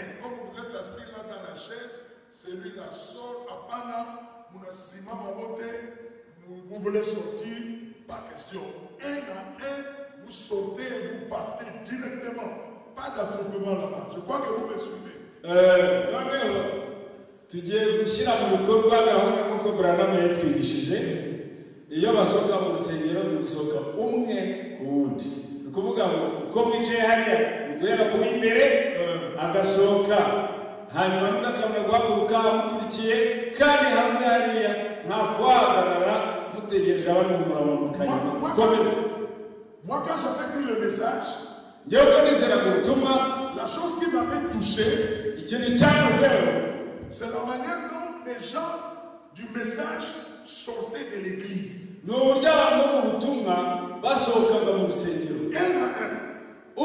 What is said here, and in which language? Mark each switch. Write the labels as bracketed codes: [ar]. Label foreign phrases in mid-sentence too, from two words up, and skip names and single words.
[fr] Comme vous êtes assis là dans la chaise, celui-là sort à Pana, vous voulez sortir, pas question. Un à un, vous sortez et vous partez directement. Pas d'attroupement là-bas. Je crois que vous me suivez. [rw] tugiye gushyira mu bikorwa gahunda nk'uko Branham yatwigishije. Iyo basohoka mu rusengero ni gusohoka umwe ku wundi. Ni ukuvuga ngo uko mwicaye hariya ni guhera ku w'imbere agasohoka, hanyuma n'undi akabona guhaguruka amukurikiye, kandi hanze hariya nta guhagarara mutegereje abari mu murongo mu kayira. [fr] Moi, quand j'avais pris le message, la chose qui m'avait touché, c'est la manière dont les gens du message sortaient de l'église. Un à un.